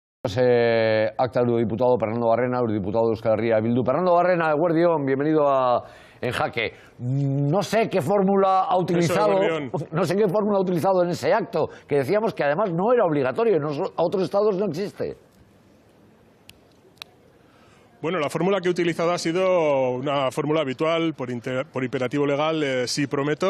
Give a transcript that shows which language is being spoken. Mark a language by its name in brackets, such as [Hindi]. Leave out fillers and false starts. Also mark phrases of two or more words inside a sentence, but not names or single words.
[Spanish] Acta eurodiputado Fernando Barrena, eurodiputado de Euskal Herria Bildu. [Basque] Fernando Barrena, Eguerdión, [Spanish] bienvenido a En Jaque. No sé qué fórmula ha utilizado, en ese acto, que decíamos que además no era obligatorio, a otros estados no existe. Bueno, la fórmula que he utilizado ha sido una fórmula habitual por imperativo legal, sí prometo.